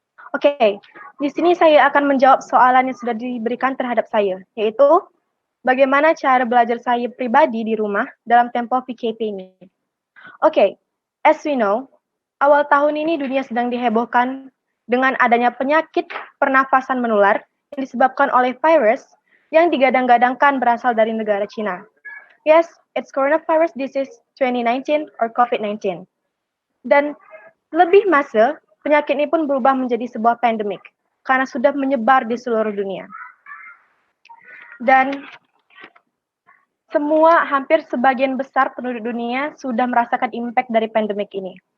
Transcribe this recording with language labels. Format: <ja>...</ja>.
<id>Oke, di sini saya akan menjawab soalan yang sudah diberikan terhadap saya, yaitu bagaimana cara belajar saya pribadi di rumah dalam tempoh PKP ini. Oke,</id> <en>as we know,</en> <id>awal tahun ini dunia sedang dihebohkan dengan adanya penyakit pernafasan menular yang disebabkan oleh virus yang digadang-gadangkan berasal dari negara Cina.</id> <en>Yes, it's coronavirus disease 2019 or COVID-19.</en> <id>Dan lebih masa, penyakit ini pun berubah menjadi sebuah pandemik karena sudah menyebar di seluruh dunia. Dan hampir sebagian besar penduduk dunia sudah merasakan impact dari pandemik ini.</id>